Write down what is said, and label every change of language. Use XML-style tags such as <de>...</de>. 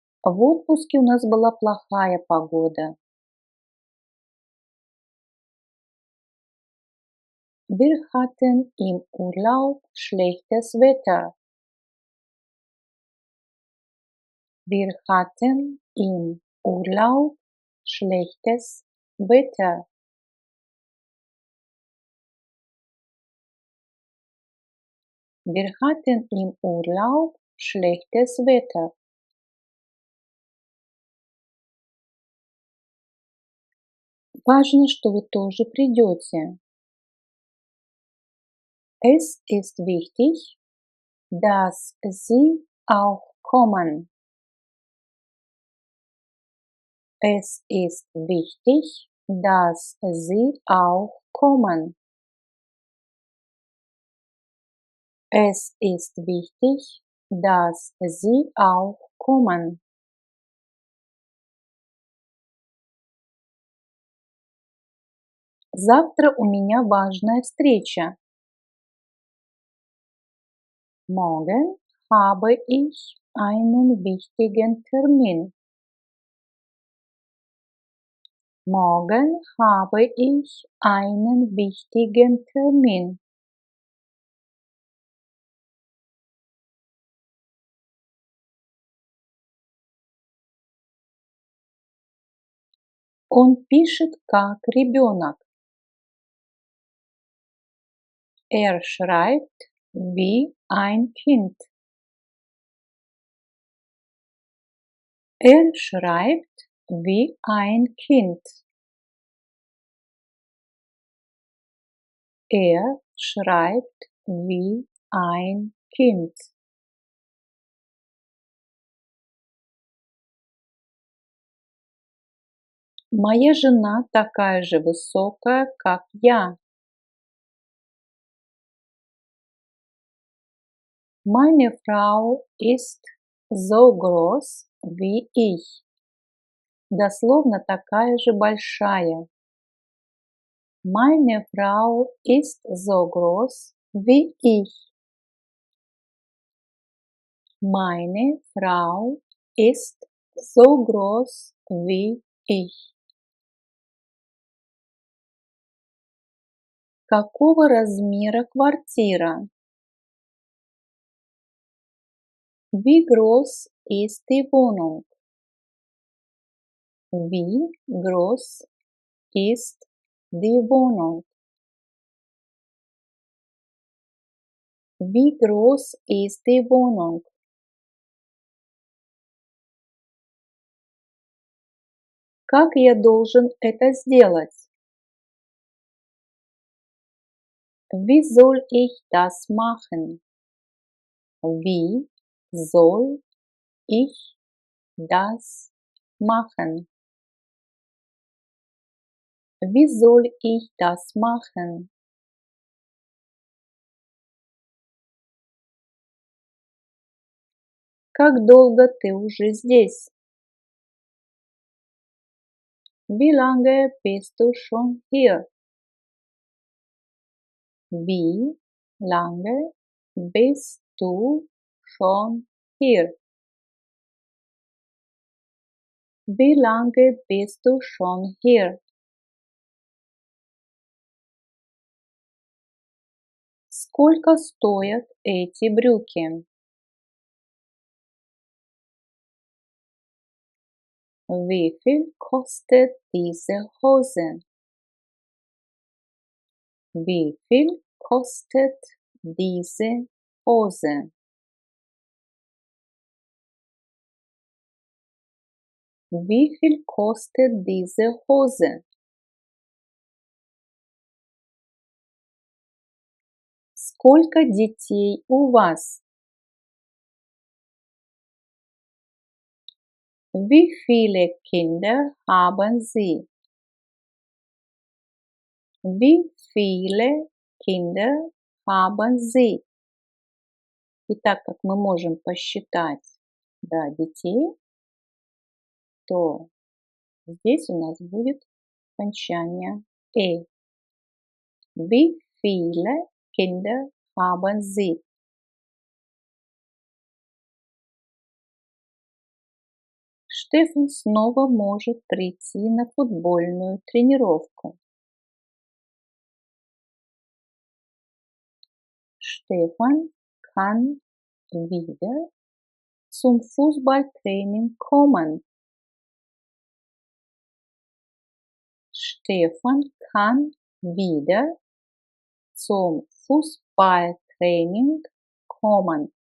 <ru>В отпуске у нас была плохая погода.</ru> <de>Wir hatten im Urlaub schlechtes Wetter. Wir hatten im Urlaub schlechtes Wetter. Wir hatten im Urlaub schlechtes Wetter.</de> <ru>Важно, что вы тоже придете.</ru> <de>Es ist wichtig, dass Sie auch kommen. Es ist wichtig, dass Sie auch kommen. Es ist wichtig, dass Sie auch kommen.</de> <ru>Завтра у меня важная встреча.</ru> <de>Morgen habe ich einen wichtigen Termin. Morgen habe ich einen wichtigen Termin.</de> <ru>Он пишет как ребенок.</ru> <de>Er schreibt wie ein Kind. Er schreibt wie ein Kind. Er schreibt wie ein Kind.</de> <ru>Моя жена такая же высокая, как я.</ru> <de>Meine Frau ist so groß wie ich.</de> <ru>Дословно такая же большая.</ru> <de>Meine Frau ist so groß wie ich. Meine Frau ist so groß wie ich.</de> <ru>Какого размера квартира?</ru> <de>Wie groß ist die Wohnung? Wie groß ist die Wohnung? Wie groß ist die Wohnung?</de> <ru>Как я должен это сделать?</ru> <de>Wie soll ich das machen? Wie soll ich das machen? Wie soll ich das machen?</de> <ru>Как долго ты уже здесь?</ru> <de>Wie lange bist du schon hier? Wie lange bist du schon hier? Wie lange bist du schon hier?</de> <ru>Сколько стоят эти брюки?</ru> <de>Wie viel kostet diese Hose? Wie viel kostet diese Hose? Wie viel kostet diese Hose?</de> <ru>Сколько детей у вас?</ru> <de>Wie viele Kinder haben Sie? Wie viele Kinder haben Sie?</de> <ru>И так как мы можем посчитать до детей, то здесь у нас будет окончание «э».</ru> <de>Wie viele Kinder haben Sie?</de> <ru>Штефан снова может прийти на футбольную тренировку.</ru> <de>Stefan kann wieder zum Fußballtraining kommen. Stefan kann wieder zum Fußballtraining kommen.</de>